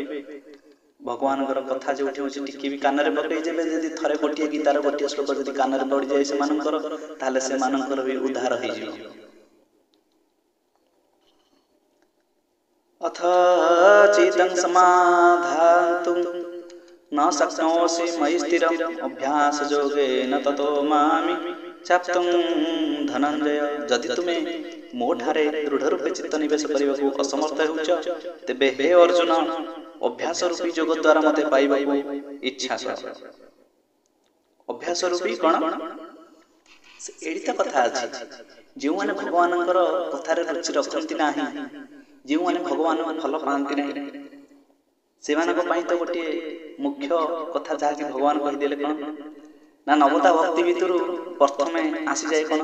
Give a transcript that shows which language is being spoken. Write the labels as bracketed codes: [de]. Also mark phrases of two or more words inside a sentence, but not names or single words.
[or] ଭଗବାନଙ୍କର କଥା ଯେଉଁଠି ହେଉଛି ଟିକେ ବି କାନରେ ପକେଇଦେବେ, ଯଦି ଥରେ ଗୋଟିଏ ଗୀତାର ଗୋଟିଏ ଶ୍ଲୋକ ଯଦି କାନରେ ପଡ଼ିଯାଏ ସେମାନଙ୍କର, ତାହେଲେ ସେମାନଙ୍କର ବି ଉଦ୍ଧାର ହେଇଯିବ। [sa] ଅଥ ଚିତଂ ସମାଧାନ୍ତୁଂ न शक्नोषि मयि स्थिरम् अभ्यास योगेन ततो मामि चाप्तुं धनञ्जय। [or] ଯଦି ତୁମେ ମୋ ଠାରେ ଦୃଢ଼ ରୂପେ ଚିତ୍ତ ନିବେଶ କରିବାକୁ ଅସମର୍ଥ ହେଉଛ, ତେବେ ହେ ଅର୍ଜୁନ, ଅଭ୍ୟାସ ରୂପୀ ଯୋଗ ଦ୍ୱାରା ମୋତେ ପାଇବାକୁ ଇଚ୍ଛା କର। ଅଭ୍ୟାସ ରୂପୀ କ'ଣ? ଏଇଠି ତ କଥା ଅଛି, ଯେଉଁମାନେ ଭଗବାନଙ୍କର କଥାରେ ରୁଚି ରଖନ୍ତି ନାହିଁ, ଯେଉଁମାନେ ଭଗବାନଙ୍କୁ ଭଲ ପାଆନ୍ତି ନାହିଁ, ସେମାନଙ୍କ ପାଇଁ ତ ଗୋଟିଏ ମୁଖ୍ୟ କଥା ଯାହାକି ଭଗବାନ କହିଦେଲେ କ'ଣ ନା, ନବତା ଭକ୍ତି ଭିତରୁ ପ୍ରଥମେ ଆସିଯାଏ କ'ଣ?